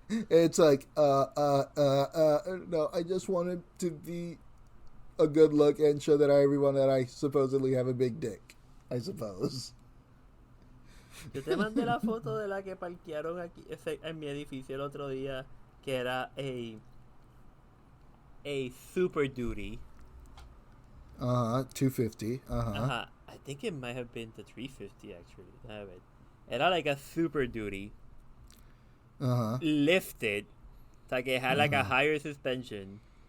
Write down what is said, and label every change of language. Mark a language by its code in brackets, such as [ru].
[en] It's like, no, I just wanted to be a good look and show that everyone that I supposedly have a big dick, I suppose. [es] Yo te mandé la foto de la que parquearon aquí en mi edificio el otro día, que era a Super Duty. [en] 250. I think it might have been the 350 actually. Era like a Super Duty. Lifted, o sea que had like a higher suspension.